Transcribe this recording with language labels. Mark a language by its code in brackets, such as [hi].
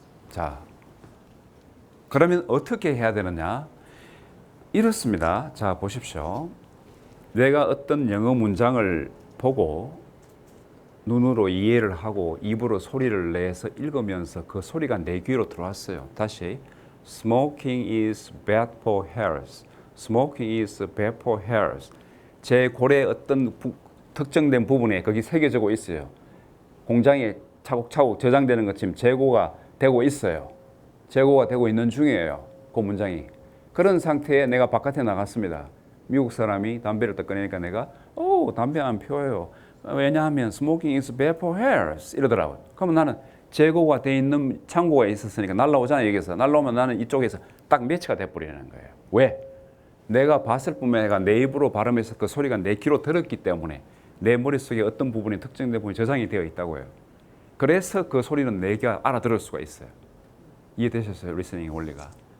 [ko] 자, 그러면 어떻게 해야 되느냐? 이렇습니다. 자, 보십시오. 내가 어떤 영어 문장을 보고 눈으로 이해를 하고 입으로 소리를 내서 읽으면서 그 소리가 내 귀로 들어왔어요. [en] 다시 Smoking is bad for health. Smoking is bad for health. [ko] 제 고래의 어떤 특정된 부분에 거기 새겨지고 있어요. 공장에 차곡차곡 저장되는 것처럼 재고가 되고 있어요. 재고가 되고 있는 중이에요. 그 문장이. 그런 상태에 내가 바깥에 나갔습니다. 미국 사람이 담배를 딱 꺼내니까 내가 담배 안 피워요. 왜냐하면 [en] smoking is bad for health [ko] 이러더라고요. 그러면 나는 재고가 돼 있는 창고가 있었으니까 날라오잖아요. 여기서 날라오면 나는 이쪽에서 딱 매치가 돼버리는 거예요. 왜? 내가 봤을 뿐만 아니라 내 입으로 발음해서 그 소리가 내 귀로 들었기 때문에 내 머릿속에 어떤 부분이 특정된 부분이 저장이 되어 있다고요. 그래서 그 소리는 내가 알아들을 수가 있어요. 이해되셨어요? 리스닝의 원리가.